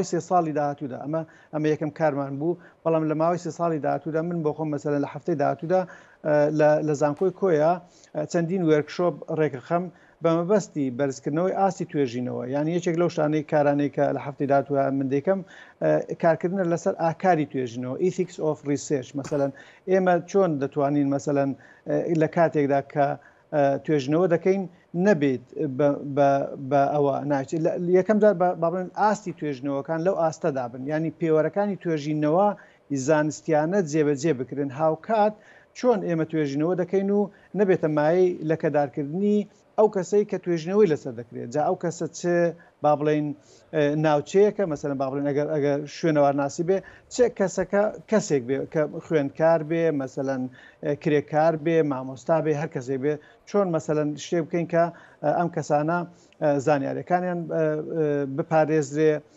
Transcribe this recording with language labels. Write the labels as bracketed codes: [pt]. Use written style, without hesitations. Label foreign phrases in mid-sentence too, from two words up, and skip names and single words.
[ckb] 3 ساڵی داهاتوودا ئەمە یەکەم کارمان بوو بەڵام لە ماوەی 3 ساڵی داهاتوودا من بۆ خۆم مەسەلەن لە هەفتەی داهاتوودا لە زانکۆی کۆیە چەندین وەرکشۆپ ڕێکخەم بەمەبەستی بەرزکردنەوەی ئاستی توێژینەوە یعنی یەکێک لەو شانەی کارانەی کە لە هەفتەی داهاتووە من دەیکەم کارکردنە لەسەر ئاکاری توێژینەوە [en] ethics of research [ckb] مەسەلەن ئێمە چۆن دەتوانین مەسەلەن لە کاتێکدا کە توێژنەوە دەکەین نەبێت بە ئەوە ناچێت یەکەم جار باڵێن ئاستی توێژنەوەکان لەو ئاستەدا بن ینی پێوەرەکانی توێژینەوە زانستیانە جێبەجێ بکردن هاوکات چۆن ئێمە توێژینەوە دەکەین و نەبێتە مایەی لە کەدارکردنی ئەو کەسەی کە توێژنەوەی لەسەر دەکرێت جا ئەو کەسە چه با بڵێن ناوچەیەکە مەسەلەن با بڵێن ئەگەر شوێنەوارناسی بێ چه کەسەکە کەسێک بێ کە خوێندکار بێ مەسەلەن کرێکار بێ مامۆستا بێ هەر کەسێک بێ چۆن مەسەلەن شتێ بکەین کە ئەم کەسانە زانیاریەکانیان بپارێزرێ